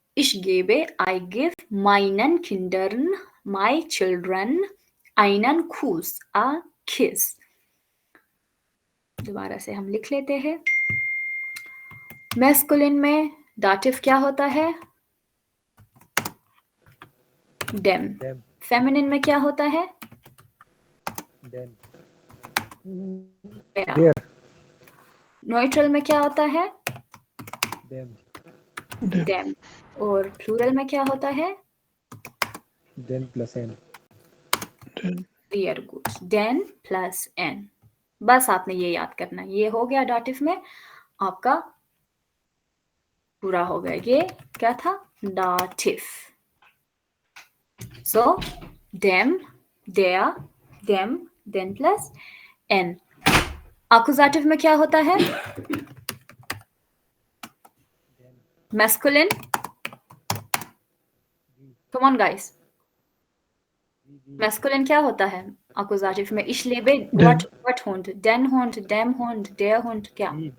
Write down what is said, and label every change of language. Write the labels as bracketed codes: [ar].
[de] Ich gebe, [en] I give [de] meinen Kindern, [en] my children, [de] einen Kuss, [en] a kiss. [hi] दोबारा से हम लिख लेते हैं। मैस्कुलिन में डाटिव क्या होता है? डेम। फेमिनिन में क्या होता है? देयर न्यूट्रल में क्या होता है? Them dam. और प्लूरल में क्या होता है? Then plus N. Very good, then plus N. बस आपने ये याद करना। ये हो गया डाटिव में आपका पूरा हो गया। ये क्या था? डाटिव। सो dam, डेया, dam, then plus N. आकुजाटिव में क्या होता है? Masculine, come on guys, masculine क्या होता है आकुजाटिव में? [de] Ich lebe what Hund, den Hund, dem Hund, der Hund, क्या?